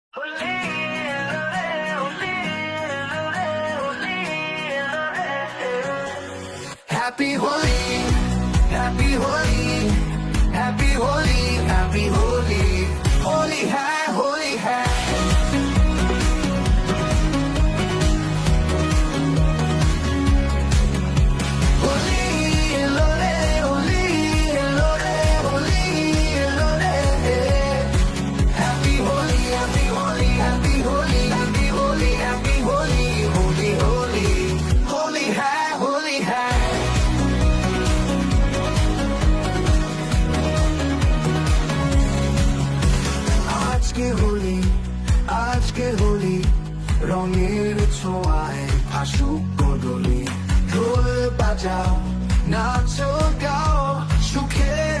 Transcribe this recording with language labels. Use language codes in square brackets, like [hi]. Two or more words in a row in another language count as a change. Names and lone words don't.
[en] Happy Holi, Happy Holi, Happy Holi, Happy Holi, [hi] Holi hai, Holi hai. Holi, hello re, Holi, hello re, Holi, hello re. [en] Happy Holi, Happy Holi, Happy Holi, Happy Holi, Happy Holi, Holi, Holi, [hi] Holi hai, Holi hai. [bn] আজকে হোলি রঙের ছোঁয়ায় ভাসুক গলি ঢোল বাজাও নাচো গাও সুখের